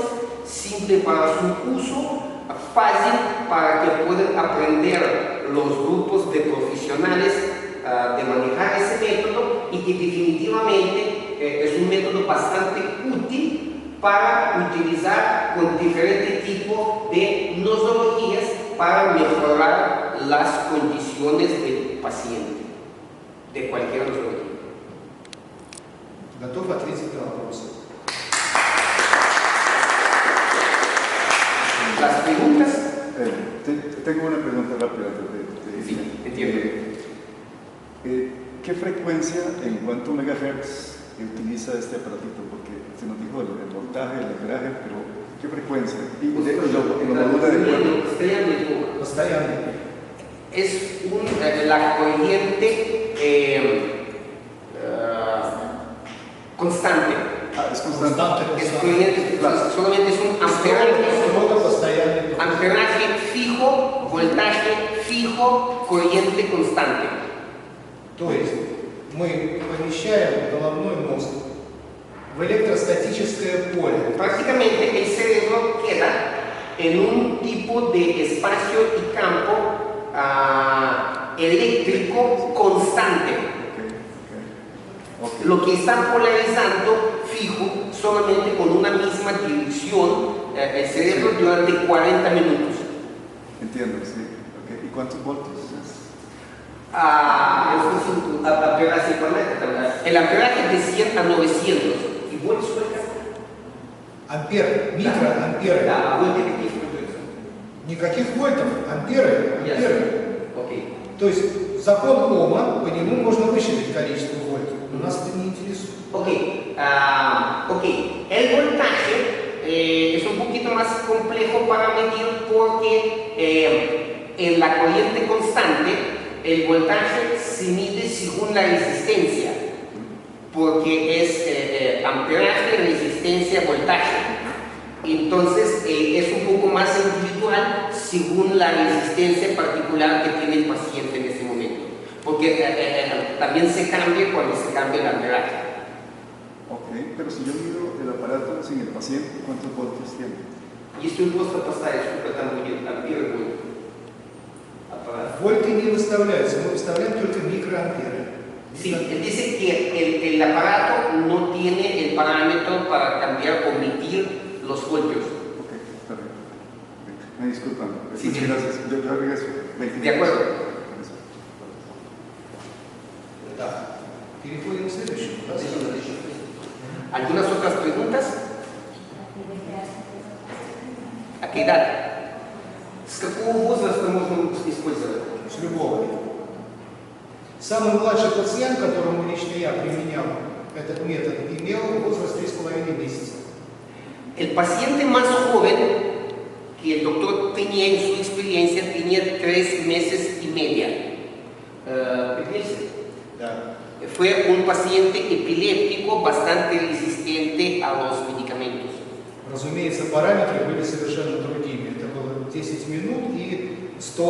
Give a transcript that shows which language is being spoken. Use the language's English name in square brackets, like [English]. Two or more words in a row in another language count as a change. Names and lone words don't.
[Spanish] simple para su uso, fácil para que puedan aprender los grupos de profesionales de manejar ese método y que definitivamente es un método bastante útil para utilizar con diferentes tipos de nosologías para mejorar las condiciones del paciente, de cualquier nosología. [Russian] Готов ответить на вопросы. [Spanish] Las preguntas. Tengo una pregunta rápida. Sí, entiendo. ¿Qué frecuencia, en cuánto megahertz utiliza este aparatito? Porque se nos dijo el voltaje, el amperaje, pero ¿qué frecuencia? Y lo modula de acuerdo. [Russian] Постоянно. [Spanish] Es la corriente constante. Es constante. Es corriente, solamente es un amperaje fijo, voltaje fijo, corriente constante. [Russian] То есть мы помещаем головной мозг в электростатическое поле. [Spanish] Prácticamente el cerebro queda en un tipo de espacio y campo eléctrico constante. Okay. Lo que está polarizando fijo solamente con una misma dirección el cerebro durante 40 minutos. Entiendo, sí. Okay. ¿Y cuántos voltios es? El amperaje de 100 a 900. ¿Y voltios сколько? [Russian] Ампер, микроамперы. Да, а вольты какие используются? Никаких вольтов, амперы. Окей. То есть закон Ома, по нему можно высчитать количество вольтов. Но нас это не интересует. [Spanish] Ok. El voltaje es un poquito más complejo para medir porque en la corriente constante el voltaje se mide según la resistencia, porque es amperaje, resistencia, voltaje. Entonces es un poco más individual según la resistencia particular que tiene el paciente en ese momento, porque también se cambia cuando se cambia el amperaje. Ok, pero si yo mido el aparato sin el paciente, ¿cuántos voltios tiene? [Russian] Если вы просто поставите, сколько там будет ампер, будет аппарат. Вольты не выставляются, мы выставляем только микроамперы. [Spanish] Sí, él dice que el aparato no tiene el parámetro para cambiar o medir los voltios. Ok, está bien. Me disculpan. Sí, Muchas gracias. Yo regreso. De acuerdo. [Russian] Да. Переходим к следующему. [Spanish] ¿Algunas otras preguntas? ¿A qué edad? [Russian] ¿С какого возраста можно использовать? С любого. Самый младший пациент, которому лично я применял этот метод, имел возраст 3,5 месяца. [Spanish] El paciente más joven que el doctor tenía en su experiencia tenía 3 meses y media. [Russian] Да. [Spanish] Fue un paciente epiléptico bastante resistente a los medicamentos. [Russian] Разумеется, параметры были совершенно другими. Это было 10 минут и 100